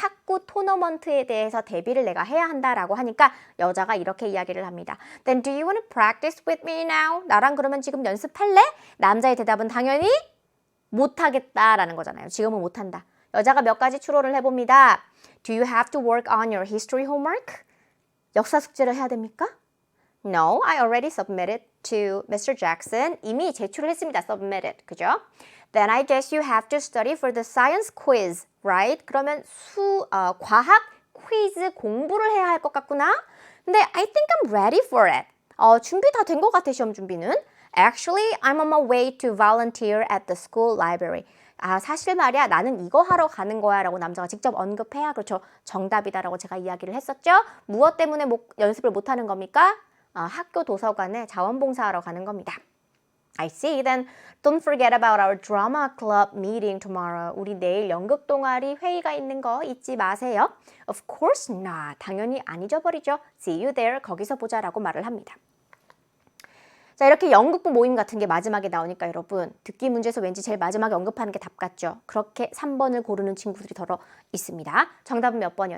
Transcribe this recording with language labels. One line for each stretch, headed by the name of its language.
Korean: 탁구 토너먼트에 대해서 대비를 내가 해야 한다라고 하니까 여자가 이렇게 이야기를 합니다.
English: Then do you want to practice with me now?
Korean: 나랑 그러면 지금 연습할래? 남자의 대답은 당연히 못하겠다라는 거잖아요. 지금은 못한다. 여자가 몇 가지 추론을 해봅니다.
English: Do you have to work on your history homework?
Korean: 역사 숙제를 해야 됩니까?
English: No, I already submitted to Mr.
Korean: Jackson. 이미 제출을 했습니다. Submitted. 그죠?
English: Then I guess you have to study for the science quiz, right?
Korean: 그러면 과학 퀴즈 공부를 해야 할 것 같구나. 근데
English: I think I'm ready for it.
Korean: 준비 다 된 것 같아, 시험 준비는.
English: Actually, I'm on my way to volunteer at the school library.
Korean: 사실 말이야, 나는 이거 하러 가는 거야 라고 남자가 직접 언급해야 그렇죠. 정답이다라고 제가 이야기를 했었죠. 무엇 때문에 연습을 못하는 겁니까? 학교 도서관에 자원봉사하러 가는 겁니다.
English: I see. Then don't forget about our drama club meeting tomorrow.
Korean: 우리 내일 연극 동아리 회의가 있는 거 잊지 마세요.
English: Of course not.
Korean: 당연히 안 잊어버리죠.
English: See you there.
Korean: 거기서 보자라고 말을 합니다. 자, 이렇게 연극부 모임 같은 게 마지막에 나오니까 여러분 듣기 문제에서 왠지 제일 마지막에 언급하는 게 답 같죠? 그렇게 3번을 고르는 친구들이 더러 있습니다. 정답은 몇 번이요?